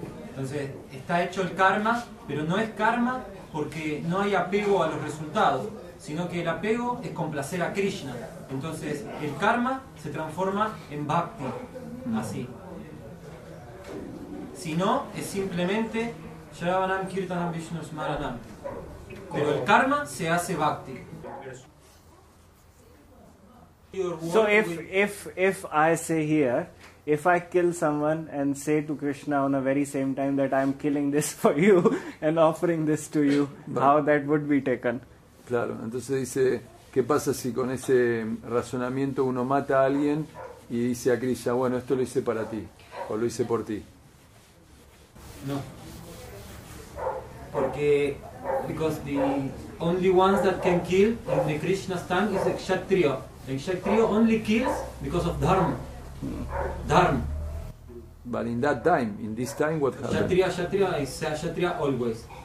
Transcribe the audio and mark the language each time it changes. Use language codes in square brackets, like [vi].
[es] Entonces está hecho el karma, pero no es karma porque no hay apego a los resultados, sino que el apego es complacer a Krishna. Entonces el karma se transforma en bhakti, así. Si no, es simplemente Shravanam Kirtanam Vishnu Smaranam. Pero el karma se hace bhakti. [en] So if I say here, if I kill someone and say to Krishna on the very same time that I am killing this for you and offering this to you, how that would be taken? [es] Claro, entonces dice, ¿qué pasa si con ese razonamiento uno mata a alguien y dice a Krishna, bueno, esto lo hice para ti, o lo hice por ti? No. Porque [en] because the only ones that can kill in the Krishna's tongue is the Kshatriya. The Kshatriya only kills because of dharma. Dharma. But in that time, in this time, what happened? Kshatriya is Kshatriya always.